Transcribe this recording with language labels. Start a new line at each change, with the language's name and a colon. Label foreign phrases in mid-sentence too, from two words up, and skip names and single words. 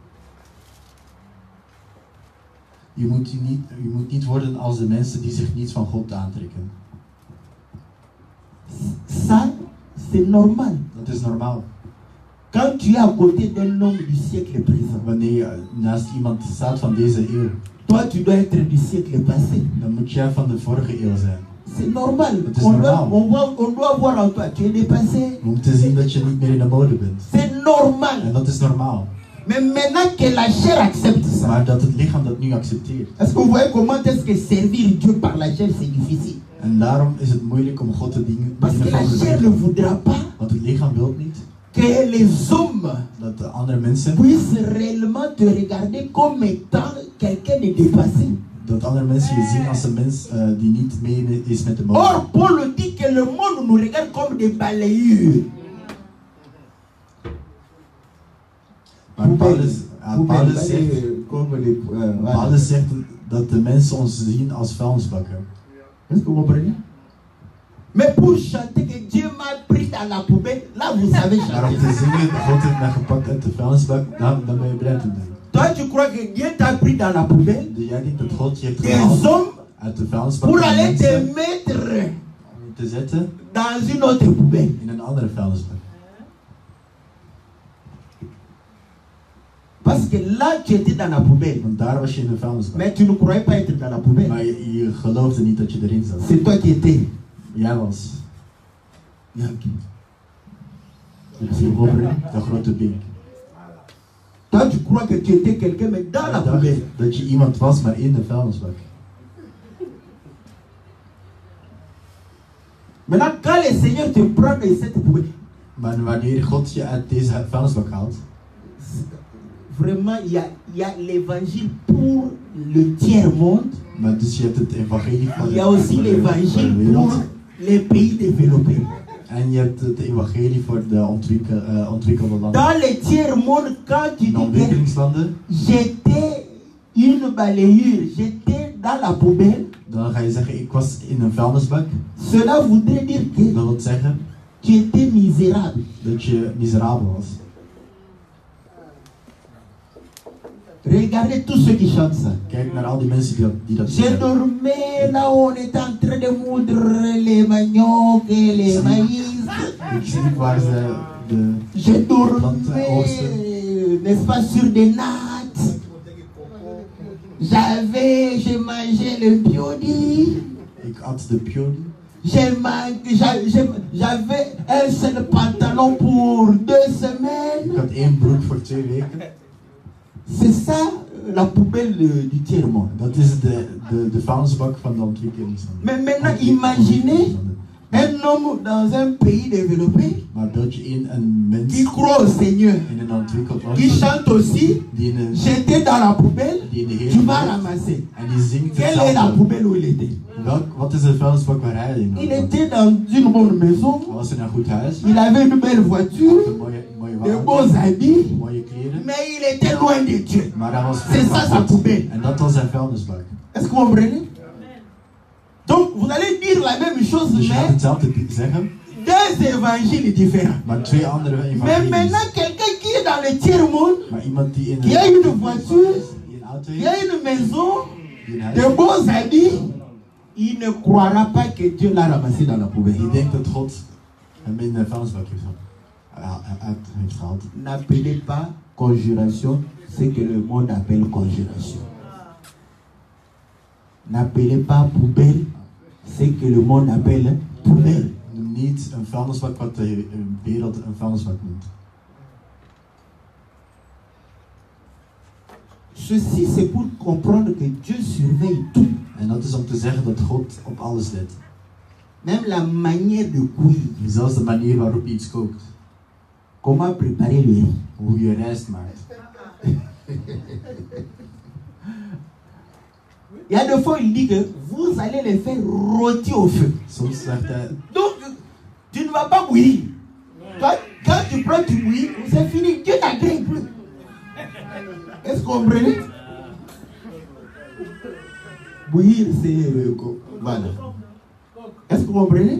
Dutch: Je moet niet worden als de mensen die zich niet van God aantrekken.
French: Ça, c'est normal.
Dutch: Dat is normaal.
French: Quand tu es à côté d'un homme du siècle présent,
Dutch: Wanneer je naast iemand staat van deze eeuw,
French: toi tu dois être du siècle passé.
Dutch: dan moet jij van de vorige eeuw zijn.
French: C'est normal.
Dutch: Het is
French: On
Dutch: normaal.
French: doit voir en toi, tu es dépassé.
Dutch: We moeten zien dat je niet meer in de mode bent.
French: C'est normal.
Dutch: En dat is normaal.
French: Mais maintenant que la chair accepte ça,
Dutch: Maar dat het lichaam dat nu accepteert.
French: est-ce que vous voyez comment est-ce que servir Dieu par la chair c'est difficile?
Dutch: En daarom is het moeilijk om God te dienen.
French: Parce que la chair ne voudra pas
Dutch: Want het lichaam wil niet
French: que les hommes
Dutch: dat de andere mensen,
French: puissent réellement te regarder comme étant quelqu'un de dépassé.
Dutch: dat andere mensen je zien als een mens die niet mee is met de mode.
French: Or, Paul dit que le monde nous regarde comme des balayures.
Dutch: Maar Paulus zegt dat de mensen ons zien als vuilnisbakken.
French: Est-ce que vous comprenez? Mais pour chanter que Dieu m'a pris dans la poubelle, là vous savez
Dutch: Maar om
French: chanter.
Dutch: te zingen, God heeft mij gepakt uit de vuilnisbak, dan ben je blij te doen.
French: Toi tu crois que Dieu t'a pris dans la poubelle?
Dutch: Jij denkt dat God je heeft
French: Des
Dutch: gehaald
French: hommes
Dutch: uit de vuilnisbak
French: pour
Dutch: van
French: aller te
Dutch: mensen
French: mettre
Dutch: om je te zetten
French: dans une autre poubelle.
Dutch: in een andere vuilnisbak.
French: Parce que là tu étais dans la poubelle. Want daar was je in de vuilnisbak. Mais tu ne croyais pas être dans la poubelle.
Dutch: Maar je geloofde niet dat je erin zat.
French: C'est toi qui étais.
Dutch: Jij was
French: Yankee. Tu comprends?
Dutch: de grote pink.
French: Toi tu crois que tu étais quelqu'un mais dans la
Dutch: Ik dacht
French: poubelle.
Dutch: dat je iemand was, maar in de vuilnisbak.
French: Maintenant quand le Seigneur te prend de cette poubelle,
Dutch: Maar wanneer God je uit deze vuilnisbak haalt,
French: vraiment il y a l'évangile pour le tiers-monde.
Dutch: maar dus je hebt het evangelie van
French: Il y a aussi
Dutch: de
French: l'évangile
Dutch: wereld.
French: pour les pays développés.
Dutch: En je hebt het evangelie voor de ontwikkelde landen.
French: Dans les tiers-monde, quand tu
Dutch: In
French: dis que
Dutch: ontwikkelingslanden,
French: j'étais une balayure, j'étais dans la poubelle,
Dutch: dan ga je zeggen, ik was in een vuilnisbak.
French: cela voudrait dire que
Dutch: Dat wil zeggen
French: tu étais misérable.
Dutch: dat je miserabel was.
French: Regardez tous ceux qui chantent ça.
Dutch: Kijk naar al die mensen die dat
French: Je
Dutch: zeggen.
French: dormais là où on était en train de moudre les maniocs et les maïs.
Dutch: Ik zie waar ze de
French: Je
Dutch: planten
French: dormais,
Dutch: oogsten.
French: n'est-ce pas, sur des nattes. Je mangeais le biodi.
Dutch: Ik at de pioli.
French: J'avais un seul pantalon pour 2 semaines.
Dutch: Ik had 1 broek voor 2 weken.
French: C'est ça la poubelle du tiers-monde.
Dutch: Dat is de vuilnisbak van de ontwikkelingslanden.
French: Mais maintenant, imaginez un homme dans un pays développé
Dutch: Maar beeld je in een mens
French: qui croit au Seigneur,
Dutch: in een ontwikkeld land
French: qui chante aussi,
Dutch: die in een,
French: j'étais dans la poubelle,
Dutch: die in de
French: tu
Dutch: Heer
French: vas
Dutch: gelooft
French: ramasser.
Dutch: en die zingt
French: Quelle est la
Dutch: hetzelfde.
French: poubelle où il était?
Dutch: Wat is de vuilnisbak waar hij in
French: Il
Dutch: was?
French: était dans une bonne maison,
Dutch: Hij was in een goed huis,
French: il avait une belle
Dutch: een
French: voiture,
Dutch: mooie
French: de
Dutch: wagen,
French: beaux habits,
Dutch: mooie kleren,
French: mais il était loin de Dieu.
Dutch: maar hij was
French: C'est ça sa poubelle.
Dutch: en dat was zijn vuilnisbak.
French: Est-ce que vous comprenez? Donc vous allez dire la même chose,
Dutch: Dus je gaat
French: mais
Dutch: hetzelfde zeggen,
French: 2 évangiles différents.
Dutch: maar 2 andere
French: Mais
Dutch: evangelies.
French: maintenant, quelqu'un qui est dans le tiers-monde,
Dutch: Maar iemand die in
French: qui a une voiture,
Dutch: die een auto
French: qui a
Dutch: heeft,
French: une maison,
Dutch: die een huis
French: de
Dutch: heeft,
French: beaux habits, il ne croira pas que Dieu l'a ramassé dans la poubelle.
Dutch: die denkt dat God hem in de vuilnisbak heeft gehaald.
French: N'appelez pas conjuration ce que le monde appelle conjuration. N'appelez pas poubelle ce que le monde appelle poubelle.
Dutch: Noem niet een vuilnisbak wat de wereld een vuilnisbak noemt.
French: Ceci c'est pour comprendre que Dieu surveille tout.
Dutch: En dat is om te zeggen dat God op alles let.
French: Même la manière de cuire.
Dutch: Zelfs de manier waarop je iets kookt.
French: Comment préparer le riz.
Dutch: Hoe je rijst maakt.
French: Il y a des fois il dit que vous allez les faire rôtir au feu.
Dutch: Soms zegt hij,
French: Donc tu ne vas pas bouillir. Quand tu prends tu bouillis, c'est fini. Dieu n'agrée plus. Est-ce que vous comprenez? Bouillir c'est voilà. Est-ce que vous comprenez?